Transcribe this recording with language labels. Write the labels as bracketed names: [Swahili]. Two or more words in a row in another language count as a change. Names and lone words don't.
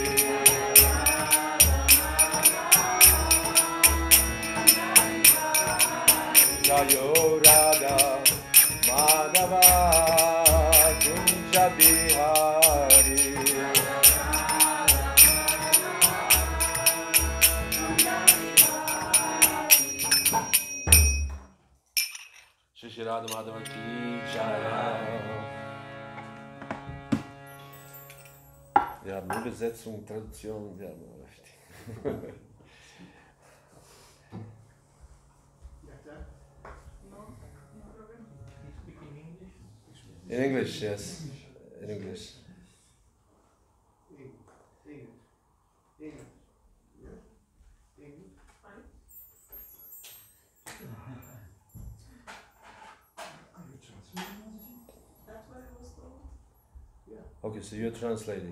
[Hindi] जय राधा माधव कुंज बिहारी श्री राधा माधव की जय. [German] Wir haben Übersetzung, Tradition, wir haben recht. [English] In English, yes. In English. Okay, so you're translating.